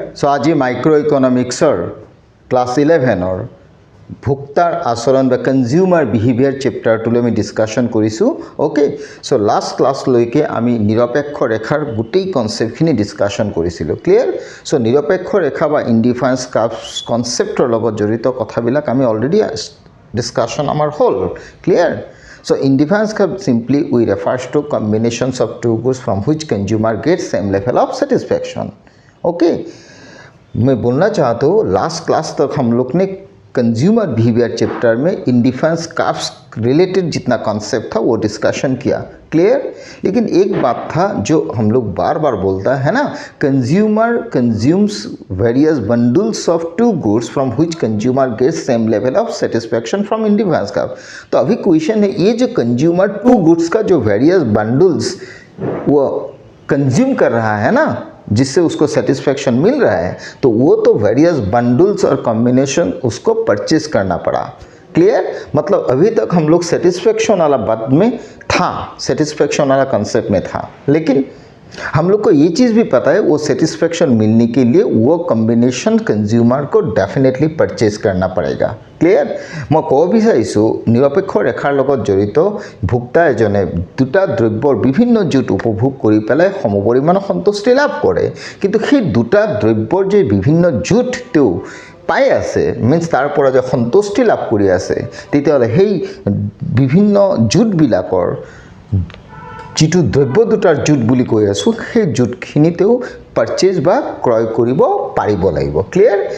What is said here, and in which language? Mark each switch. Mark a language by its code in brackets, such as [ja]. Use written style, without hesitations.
[as] So আজি micro ইকনমিক্সৰ class 11ৰ ভোক্তাৰ আচৰণ বা কনজিউমাৰ বিহেভিয়াৰ চেপ্টাৰটোলৈ আমি ডিছকাশ্যন কৰিছোঁ। অ'কে, সো লাষ্ট ক্লাছলৈকে আমি নিৰপেক্ষ ৰেখাৰ গোটেই কনচেপ্টখিনি ডিছকাশ্যন কৰিছিলোঁ। ক্লিয়াৰ? সো নিৰপেক্ষ ৰেখা বা ইনডিফাৰেঞ্চ কাৰ্ভছ কনচেপ্টৰ লগত জড়িত কথাবিলাক আমি অলৰেডি ডিছকাশ্যন আমাৰ হ'ল। Clear? [en] So indifference curve simply we refers to combinations of two goods from which consumer gets same level of satisfaction. [hi] Okay, मैं बोलना चाहता हूँ लास्ट क्लास तक हम लोग ने कंज्यूमर बिहेवियर चैप्टर में इंडिफरेंस कर्व्स रिलेटेड जितना कॉन्सेप्ट था वो डिस्कशन किया। क्लियर? लेकिन एक बात था जो हम लोग बार बार बोलता है ना, [en] Consumer consumes various bundles of two goods from which consumer gets same level of satisfaction from indifference curve. [hi] तो अभी क्वेश्चन है, ये जो कंज्यूमर टू गुड्स का जो वेरियस बंडल्स वो कंज्यूम कर रहा है ना, जिससे उसको सेटिस्फैक्शन मिल रहा है, तो वो तो वेरियस बंडल्स और कॉम्बिनेशन उसको परचेज करना पड़ा। क्लियर? मतलब अभी तक हम लोग सेटिस्फैक्शन वाला बात में था, सेटिस्फैक्शन वाला कंसेप्ट में था, लेकिन हम लोग को ये चीज़ भी पता है वो सेटिस्फैक्शन मिलने के लिए वो कॉम्बिनेशन कंज्यूमर को डेफिनेटली परचेज करना पड़ेगा। क्लियर? मैं कब [as] विचारिছোঁ निरपेक्ष रेखार লগত জড়িত ভোক্তা এজনে দুটা দ্ৰব্যৰ বিভিন্ন জুট উপভোগ কৰি পেলাই সমপৰিমাণ সন্তুষ্টি লাভ কৰে, কিন্তু সেই দুটা দ্ৰব্যৰ যে বিভিন্ন জুট তেওঁ পাই আছে, মিন্স তাৰ পৰা যে সন্তুষ্টি লাভ কৰি আছে, তেতিয়াহ'লে সেই বিভিন্ন জুটবিলাকৰ যিটো দ্ৰব্য দুটাৰ জুট বুলি কৈ আছোঁ, সেই জুটখিনিতেও পাৰ্চেজ বা ক্ৰয় কৰিব পাৰিব লাগিব। ক্লিয়াৰ?